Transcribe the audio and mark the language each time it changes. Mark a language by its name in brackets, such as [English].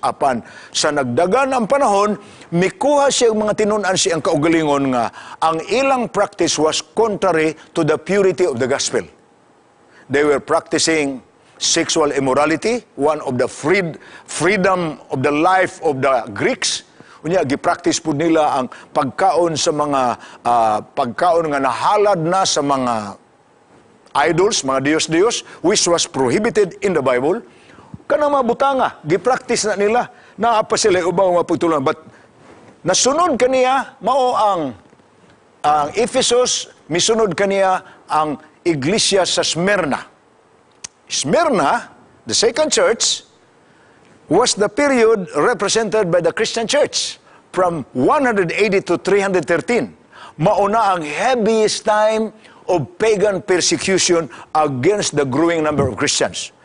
[Cebuano] Apan sa nagdagan ang panahon, mikuha siya mga tinun-an siyang kaugalingon nga ang ilang practice [English] was contrary to the purity of the gospel. They were practicing sexual immorality, one of the freedom of the life of the Greeks. [Cebuano] Unya gi-practice pud nila ang pagkaon sa mga pagkaon nga nahalad na sa mga idols, mga Diyos-Diyos, [English] which was prohibited in the Bible. [Cebuano] Kanang mga butanga, gi-practice na nila. Naapa sila ubang mga pagtulan. But nasunod kaniya, mao ang Ephesus, misunod kaniya ang iglesia sa Smyrna. [English] Smyrna, the second church, was the period represented by the Christian church from 180 to 313. [Cebuano] Mauna ang [English] heaviest time of pagan persecution against the growing number of Christians.